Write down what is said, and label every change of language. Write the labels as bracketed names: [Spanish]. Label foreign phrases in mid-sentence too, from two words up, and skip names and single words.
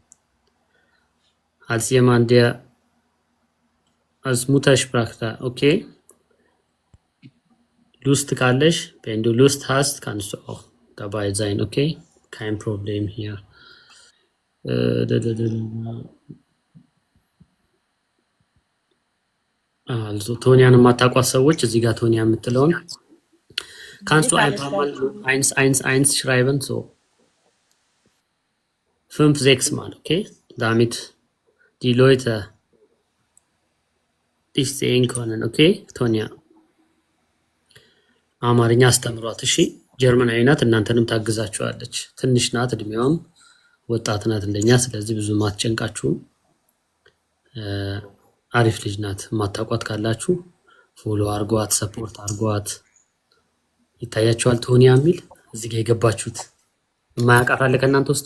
[German] Als jemand, der als Muttersprachler, okay? Lust ካለሽ, wenn du Lust hast, kannst du auch dabei sein, okay? Kein Problem hier. Also [Amharic] ቶኒያን የማታውቋት ሰዎች እዚህ ጋር ቶኒያ የምትለውን [German] kannst du einfach mal 111 schreiben, so 5-6 Mal, okay? Damit die Leute dich sehen können, okay? [Amharic] ቶኒያ አማርኛ አስተምሯት፣ እሺ? ጀርመናዊ ናት፣ እናንተንም ታግዛችኋለች። ትንሽ ናት፣ እድሜዋም ወጣት ናት እንደኛ፣ ስለዚህ ብዙ ማትጨንቃችሁም። አሪፍ ልጅ ናት። ማታቋት ካላችሁ ፎሎ አርጓት፣ ሰፖርት አርጓት። ይታያችኋል ቶኒያ የሚል እዚህ ጋር የገባችሁት የማያውቃት አለ ከእናንተ ውስጥ?